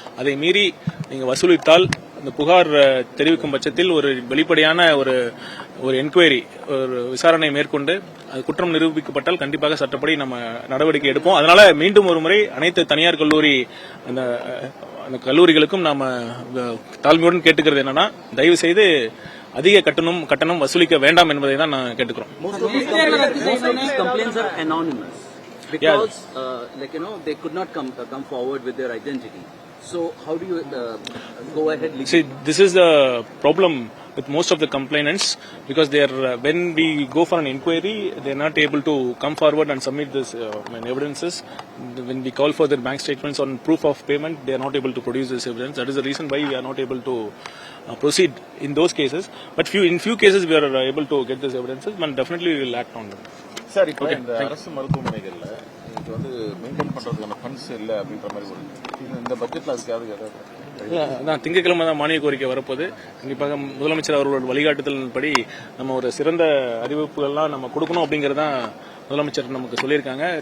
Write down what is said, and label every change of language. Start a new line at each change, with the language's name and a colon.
Tamil: அதை மீறி நீங்க வசூலித்தால் இந்த புகார் தெரிவிக்கும் பட்சத்தில் ஒரு வெளிப்படையான ஒரு என்கொயரி, ஒரு விசாரணை மேற்கொண்டு அது குற்றம் நிரூபிக்கப்பட்டால் கண்டிப்பாக சட்டப்படி நம்ம நடவடிக்கை எடுப்போம். அதனால மீண்டும் ஒரு முறை அனைத்து தனியார் கல்லூரி அந்த கல்லூரிகளுக்கும் நாம தாழ்மையுடன் கேட்டுக்கிறது என்னன்னா, தயவு செய்து அதிக கட்டணம் வசூலிக்க வேண்டாம் என்பதை தான் நான் கேட்டுக்கிறோம்.
English: because like they could not come forward with their identity. So how do you go ahead? See, this is the problem with most of the complainants, because they are when we go for an inquiry, they are not able to come forward and submit this evidences. When we call for their bank statements on proof of payment, they are not able to produce this evidence. That is the reason why we are not able to proceed in those cases. But in few cases we are able to get these evidences, and definitely we will act on them.
Tamil: Sir, இப்போ இந்த அரசு மருத்துவமனைகள்ல இன்னைக்கு வந்து maintain பண்றதுக்கான funds இல்ல அப்படின்ற மாதிரி இந்த பட்ஜெட்ல அதுக்காக அதான் திங்கட்கிழமை தான் மானிய கோரிக்கை வரப்போது. கண்டிப்பாக முதலமைச்சர் அவர்களோட வழிகாட்டுதல்படி நம்ம ஒரு சிறந்த அறிவிப்புகள்லாம் நம்ம கொடுக்கணும் அப்படிங்கறதான் முதலமைச்சர் நமக்கு சொல்லியிருக்காங்க.